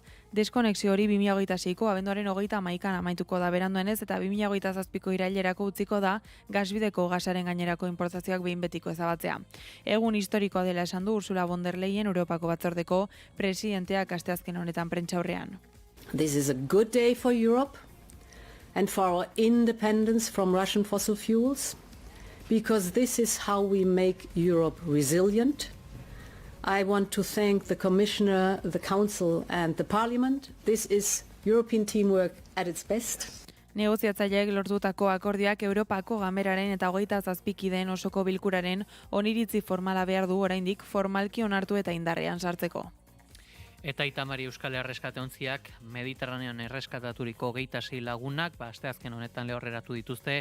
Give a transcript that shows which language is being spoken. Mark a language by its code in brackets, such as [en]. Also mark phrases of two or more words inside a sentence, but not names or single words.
[eu] Deskonexio hori 2026ko abenduaren 31an amaituko da beranduenez eta 2027ko irailerako utziko da gasbideko gasaren gainerako importazioak behin betiko ezabatzea. Egun historikoa dela esan du Ursula von der Leyen Europako batzordeko presidenteak asteazken honetan prentsaurrean. [en] This is a good day for Europe and for our independence from Russian fossil fuels because this is how we make Europe resilient. I want to thank the Commissioner, the Council and the Parliament. This is European teamwork at its best. [eu] Negoziatzaileek lortutako akordioak Europako Ganberaren eta 27 kideen osoko bilkuraren oniritzi formala behar du oraindik formalki onartu eta indarrean sartzeko. Eta Itamari Euskal Erreskateontziak Mediterranean erreskataturiko 26 lagunak asteazken honetan lehorreratu dituzte.